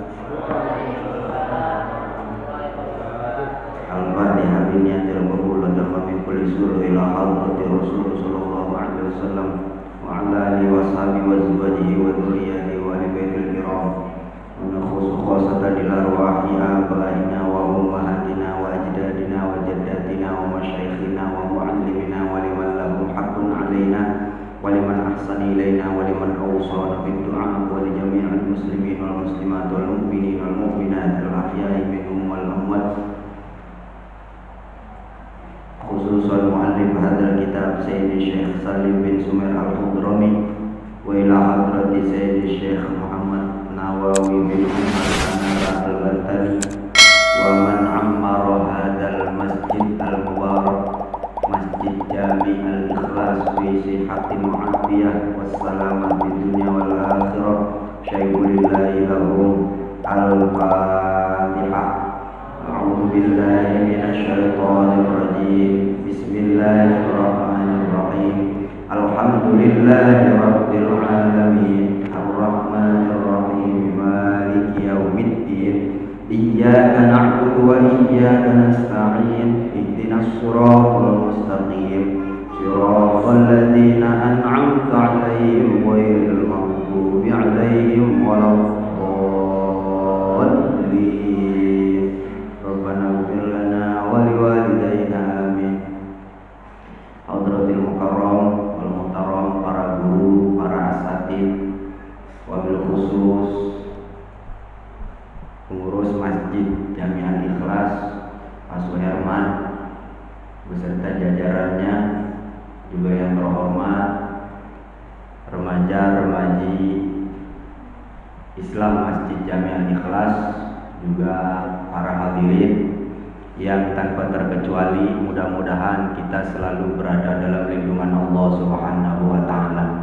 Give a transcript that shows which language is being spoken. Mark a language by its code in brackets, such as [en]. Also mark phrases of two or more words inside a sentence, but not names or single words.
[ar] الفاتحة بنية القبول وتمام كل سورة إلى حضرة الرسول صلى الله عليه وسلم وعلى آله وصحبه وأزواجه وذريته وآل بيته الكرام. ونخص خاصة إلى أرواح آبائنا وأمهاتنا وأجدادنا وجداتنا ومشايخنا ومعلمينا ولمن لهم حق علينا ولمن أحسن إلينا ولمن أوصانا بالدعاء ولجميع المسلمين والمسلمات والمؤمنين والمؤمنات الأحياء منهم والأموات, خصوصا مؤلف هذا الكتاب سيدي شيخ سالم بن سمير الحضرمي وإلى حضرة سيدي شيخ محمد نووي بن عمر أنارا البنتني ومن عمر هذا المسجد المبارك مسجد جامع الإخلاص في صحة معافية والسلامة في الدنيا والآخرة. شيء لله لهم الفاتحة. أعوذ بالله من الشيطان الرجيم. بسم الله الرحمن الرحيم الحمد لله رب العالمين. الرحمن الرحيم مالك يوم الدين. إياك نعبد وإياك نستعين. اهدنا الصراط المستقيم صراط الذين أنعمت عليهم غير المغضوب عليهم ولا الضالين. ربنا اغفر لنا ولوالدينا آمين. حضرة المكرم والمحترم, [id] para guru, [ar] para asatidz, وبالخصوص [id] pengurus Masjid Jami Al-Ikhlas Pak Suherman beserta jajarannya, juga yang terhormat remaja-remaji Islam Masjid Jami Al-Ikhlas, juga para hadirin yang tanpa terkecuali mudah-mudahan kita selalu berada dalam lindungan Allah [ar] سبحانه وتعالى.